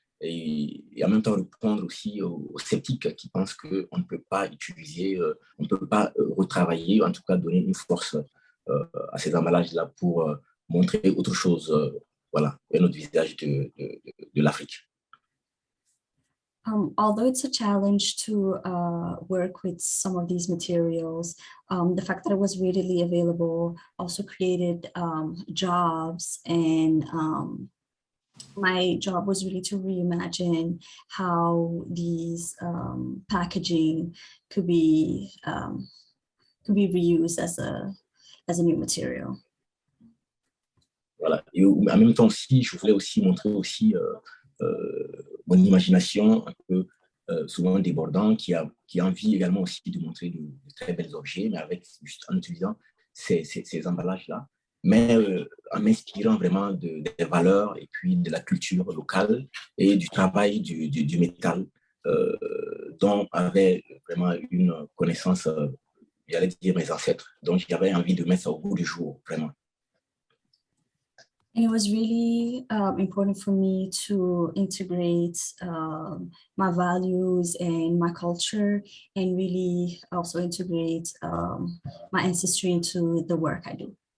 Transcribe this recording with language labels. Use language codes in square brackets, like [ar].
[fr] et en même temps répondre aussi aux sceptiques qui pensent qu'on ne peut pas utiliser, on ne peut pas retravailler, en tout cas donner une force à ces emballages-là pour montrer autre chose, voilà, un autre visage de l'Afrique. [en] Although it's a challenge to work with some of these materials, the fact that it was readily available also created jobs, and my job was really to reimagine how these packaging could be reused as a new material. [fr] Voilà. Et en même temps aussi, je voulais aussi montrer aussi mon imagination un peu souvent débordant, qui a envie également aussi de montrer de très bels objets, mais juste en utilisant ces emballages-là, mais en m'inspirant vraiment des valeurs et puis de la culture locale et du travail du métal, dont avaient vraiment une connaissance, j'allais dire mes ancêtres. Donc j'avais envie de mettre ça au bout du jour, vraiment. [en] And it was really important for me to integrate my values and my culture, and really also integrate my ancestry into the work I do.